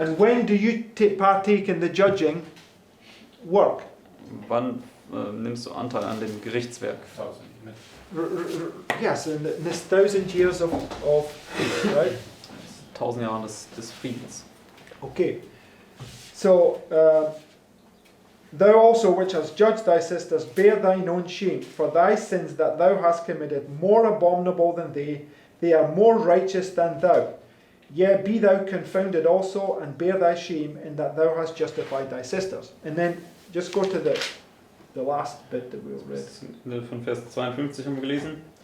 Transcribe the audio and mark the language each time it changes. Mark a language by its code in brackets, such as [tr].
[en] And when do you partake in the judging work? [de] Wann nimmst du Anteil an dem Gerichtswerk? [en] Yes, in this 1,000 years of right? [de] 1000 Jahre des Friedens. [en] Okay. So, thou also which hast judged thy sisters, bear thine own shame, for thy sins that thou hast committed, more abominable than they are more righteous than thou. Yea, be thou confounded also, and bear thy shame, in that thou hast justified thy sisters. And then, just go to the last bit that we read. [de] Das von Vers 52 haben wir gelesen.